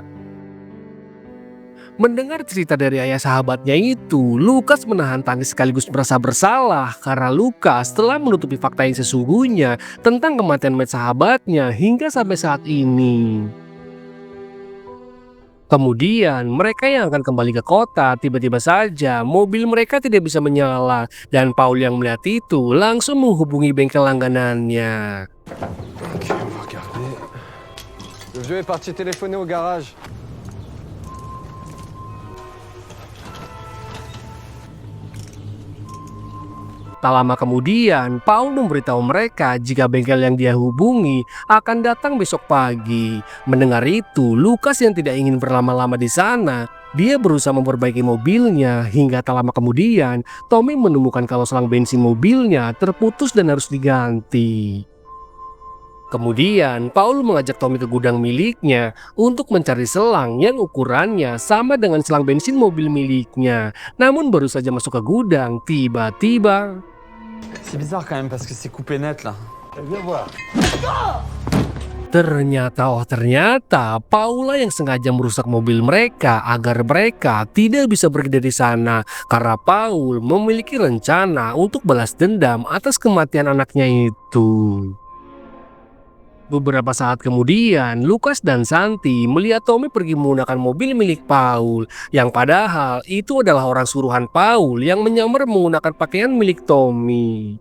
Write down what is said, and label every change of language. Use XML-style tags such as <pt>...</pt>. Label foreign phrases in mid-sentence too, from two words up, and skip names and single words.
<id>Mendengar cerita dari ayah sahabatnya itu, Lukas menahan tangis sekaligus merasa bersalah karena Lukas telah menutupi fakta yang sesungguhnya tentang kematian Matt sahabatnya hingga sampai saat ini. Kemudian mereka yang akan kembali ke kota, tiba-tiba saja mobil mereka tidak bisa menyala dan Paul yang melihat itu langsung menghubungi bengkel langganannya.</id> <fr>Ok, on va regarder. Le vieux est parti téléphoner au garage.</fr> <id>Tak lama kemudian, Paul memberitahu mereka jika bengkel yang dia hubungi akan datang besok pagi. Mendengar itu, Lukas yang tidak ingin berlama-lama di sana, dia berusaha memperbaiki mobilnya hingga tak lama kemudian, Tommy menemukan kalau selang bensin mobilnya terputus dan harus diganti. Kemudian, Paul mengajak Tommy ke gudang miliknya untuk mencari selang yang ukurannya sama dengan selang bensin mobil miliknya. Namun baru saja masuk ke gudang, tiba-tiba...</id> <fr>C'est bizarre quand même parce que c'est coupé net là. Viens voir.</fr> <id>Ternyata Paula yang sengaja merusak mobil mereka agar mereka tidak bisa pergi dari sana karena Paul memiliki rencana untuk balas dendam atas kematian anaknya itu. Beberapa saat kemudian, Lukas dan Santi melihat Tommy pergi menggunakan mobil milik Paul, yang padahal itu adalah orang suruhan Paul yang menyamar menggunakan pakaian milik Tommy.</id>